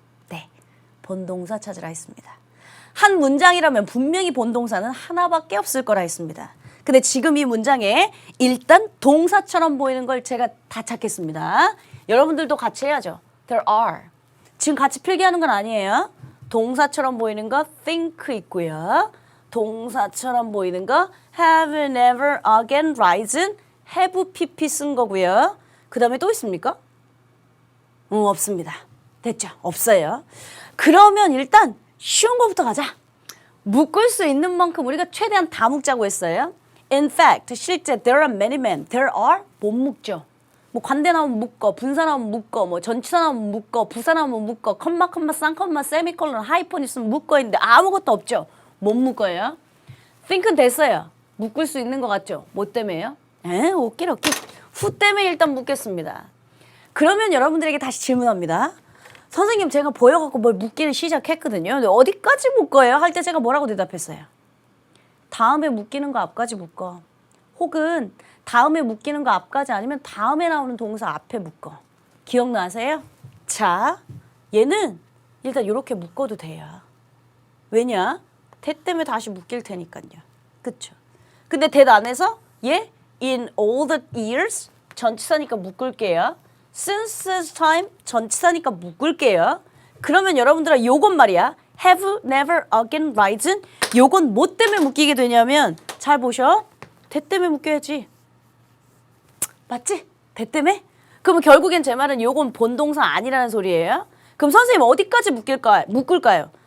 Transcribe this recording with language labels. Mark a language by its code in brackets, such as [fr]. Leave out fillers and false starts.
[ko] 네, 본동사 찾으라 했습니다. 한 문장이라면 분명히 본동사는 하나밖에 없을 거라 했습니다. 근데 지금 이 문장에 일단 동사처럼 보이는 걸 제가 다 찾겠습니다. 여러분들도 같이 해야죠. [en] There are. [ko] 지금 같이 필기하는 건 아니에요. 동사처럼 보이는 거 think 있고요. 동사처럼 보이는 거 have, never, again, risen, have, pp 쓴 거고요. 그 다음에 또 있습니까? 없습니다. 됐죠? 없어요. 그러면 일단 쉬운 거부터 가자. 묶을 수 있는 만큼 우리가 최대한 다 묶자고 했어요. [en] In fact, 실제 there are many men. [ko] There are 못 묶죠. 뭐 관대 나오면 묶어, 분사 나오면 묶어, 뭐 전치사 나오면 묶어, 부사 나오면 묶어, 컴마, 쌍컴마, 세미콜론, 하이폰 있으면 묶어 있는데 아무것도 없죠. 못 묶어요. think는 됐어요. 묶을 수 있는 것 같죠? 뭐 때문에요? 오케이. who 때문에 일단 묶겠습니다. 그러면 여러분들에게 다시 질문합니다. 선생님 제가 보여갖고 뭘 묶기를 시작했거든요. 근데 어디까지 묶어요? 할 때 제가 뭐라고 대답했어요? 다음에 묶이는 거 앞까지 묶어. 혹은 다음에 묶이는 거 앞까지 아니면 다음에 나오는 동사 앞에 묶어. 기억나세요? 자, 얘는 일단 이렇게 묶어도 돼요. 왜냐? that 때문에 다시 묶일 테니까요. 그쵸? 근데 that 안에서 얘 [en] in all the years [ko] 전치사니까 묶을게요. [en] since this time [ko] 전치사니까 묶을게요. 그러면 여러분들아 요건 말이야. [en] have, never, again, risen [ko] 요건 뭐 때문에 묶이게 되냐면 잘 보셔. that 때문에 묶여야지. 맞지? that 때문에? 그러면 결국엔 제 말은 요건 본동사 아니라는 소리예요. 그럼 선생님 어디까지 묶을까요?